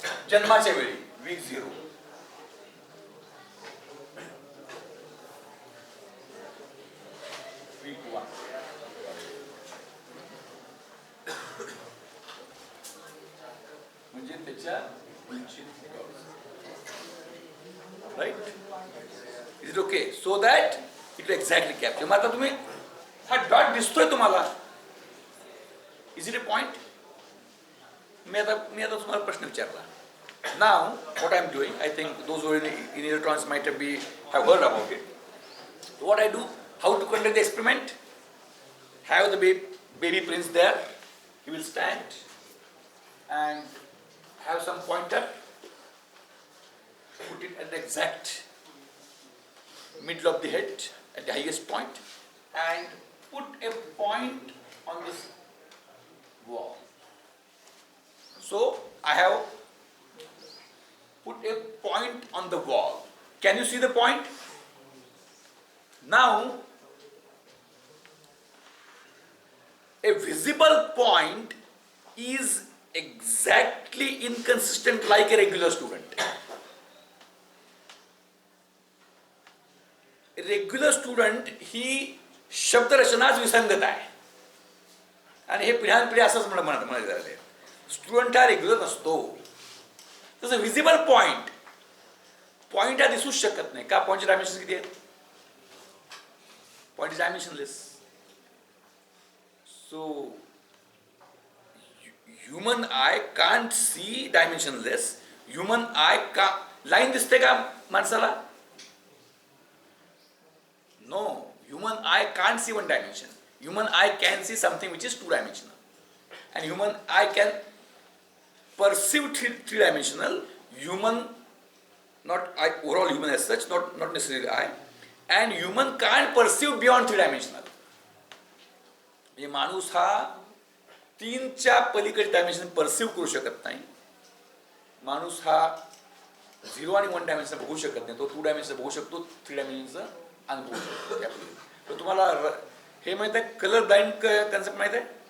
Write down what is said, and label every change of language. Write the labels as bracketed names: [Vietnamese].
[Marathi] जन्माच्या वेळी weak 0, weak 1, म्हणजे त्याच्या उंची, right? [English] Is it okay? So that it exactly capture. [Marathi] मग आता तुम्ही हा डॉट दिसतोय तुम्हाला, [English] Is it a point? [Marathi] मी आता तुम्हाला प्रश्न विचारला. [English] Now, what I'm doing, I think those who are in electronics might have heard about it. So what I do, how to conduct the experiment? Have the baby prince there. He will stand and have some pointer. Put it at the exact middle of the head, at the highest point, and put a point on this wall. So I have put a point on the wall. Can you see the point? Now, a visible point is exactly inconsistent like a regular student. [Marathi] Regular student ही शब्दरचनाच विसंगत आहे. आणि हे पिढ्यानपिढी असंच म्हणायचं झालं आहे. Student हा regular नसतो. तसं विजिबल पॉइंट हा दिसूच शकत नाही. का? पॉइंटचे डायमेन्शन किती आहेत? [English] Point is dimensionless. So human eye can't see dimensionless. [Marathi] Human I का लाईन दिसते का माणसाला? [English] No, human eye can't see one dimension. Human eye can see something which is two dimensional. And human eye can perceive three dimensional. Human, not eye, overall human as such, not necessarily eye. And human can't perceive beyond three dimensional. [Marathi] म्हणजे माणूस हा तीनच्या पलीकडे dimension perceive करू शकत नाही. माणूस हा 0 आणि 1 डायमेन्शन बघू शकत नाही. तो 2 डायमेन्शन बघू शकतो, 3 डायमेन्शनचं अनुभवू शकतो. तर तुम्हाला हे माहित आहे, कलर ब्लाइंड कन्सेप्ट माहित आहे?